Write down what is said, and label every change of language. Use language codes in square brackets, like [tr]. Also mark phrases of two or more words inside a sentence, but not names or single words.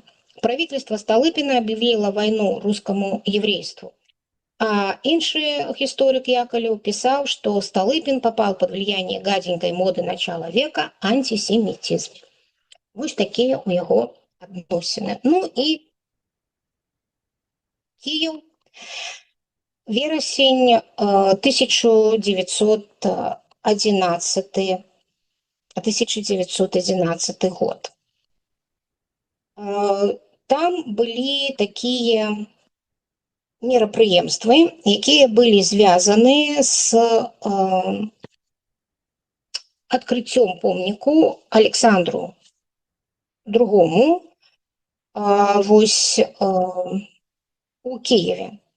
[ru] Правительство Сталыпина объявило войну русскому еврейству. А инший историк Яковлев писал, что Сталыпин попал под влияние гаденькой моды начала века антисемитизм. Вот такие у него адносины. Ну и Киев, вересень 1911 год. [be] Там былі такія мерапрыемствы, якія былі звязаны з адкрыццём помніку Александру II вось у Киеве.